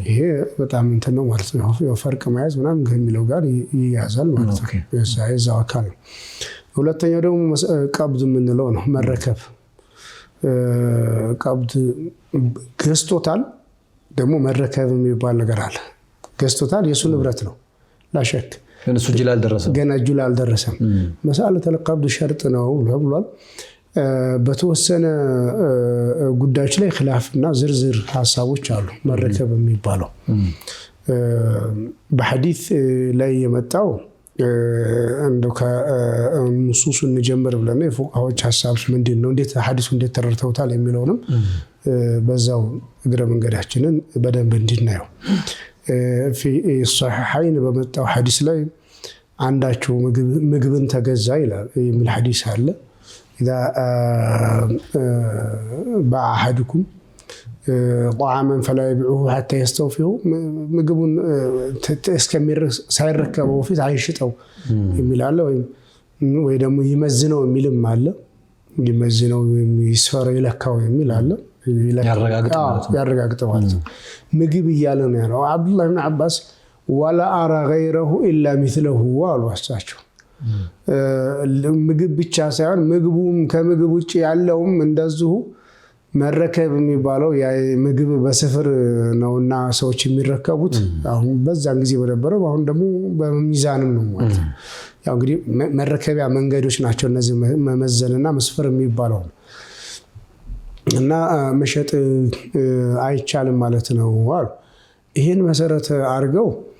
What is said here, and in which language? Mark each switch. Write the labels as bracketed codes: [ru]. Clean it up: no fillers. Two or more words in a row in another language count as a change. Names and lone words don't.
[am] ይሄ በጣም እንትን ነው ማለት ነው ፈርቅ መያዝ ምናምን ከሚለው ጋር ይያዛል ማለት ነው የዛው አካል ነው ሁለተኛው ደግሞ ቀብድ የምንለው ነው መረከብ ቀብድ ገዝቶታል ደግሞ መረከብ የሚባል ነገር አለ ገዝቶታል የሱ ንብረት ነው ላሸክ እነሱ ጅላ አልደረሰም ገና ጅላ አልደረሰም [ar] مسألة القبض شرط [am] ነው ብሏል በተወሰነ ጉዳዮች ላይ ኺላፍና ዝርዝር ሐሳቦች አሉ መረከብ የሚባለው በሐዲስ ላይ የመጣው እንደው ከንሱስ እንጀምር ብለን የፉቃዎች ሐሳብ ምንድነው እንዴት ሐዲሱ እንዴት ተረድተውታል የሚለውንም በዛው እግረ መንገዳችንን በደንብ እንድናየው [ar] في الصحيحين [am] በመጣው ሐዲስ ላይ አንዳቸው ምግብን ተገዛ ይላል የሚል ሐዲስ አለ اذا [ar] باع احدكم طعاما فلا يبيعه حتى يستوفيه [am] ምግቡን እስከሚር ሳይረከበው ፊት አይሽጠው የሚል አለ ወይ ደግሞ ይመዝነው የሚልም አለ ይመዝነው ይስፈረው ይለካው የሚል አለ ያረጋግጥ ማለት ነው ምግብ ይያለ ነው ያለው አብዱላህ ኢብኑ አባስ [ar] ولا أرى غيره الا مثله [am] ወአልዋሳቸው ምግብ ብቻ ሳይሆን ምግቡም ከምግብ ውጪ ያለውም እንደዚሁ መረከብ የሚባለው ያ ምግብ በስፍር ነውና ሰዎች የሚረከቡት አሁን በዛን ጊዜ በነበረው አሁን ደግሞ በሚዛንም ነው ማለት ያው እንግዲህ መረከቢያ መንገዶች ናቸው እነዚህ መመዘንና መስፈር የሚባለው እና መሸጥ አይቻልም ማለት ነው አሉ ይሄን መሰረት አድርገው